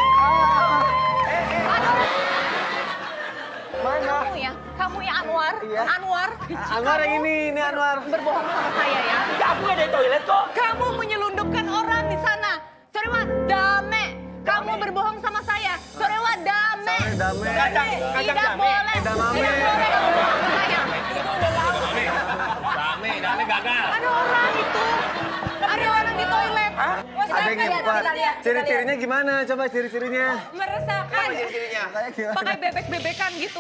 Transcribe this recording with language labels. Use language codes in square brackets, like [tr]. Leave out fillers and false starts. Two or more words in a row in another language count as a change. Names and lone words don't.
[id] Kamu ya Anwar. Iya. Anwar. Anwar yang ini Anwar. Berbohong sama saya ya. Aku nggak dari toilet kok. Kamu menyelundupkan orang di sana. [ja] それはダメ. [id] Kamu berbohong sama saya. [ja] それはダメ. それダメ. [id] Tidak boleh. Edamame. Tidak boleh kamu bohong sama saya. Dame gagal. Ada orang itu. Ada orang di toilet. Ada yang ngempet. lihat. Ciri-cirinya gimana? Coba ciri-cirinya. Meresahkan. Kayak gimana? Pakai bebek-bebekan gitu.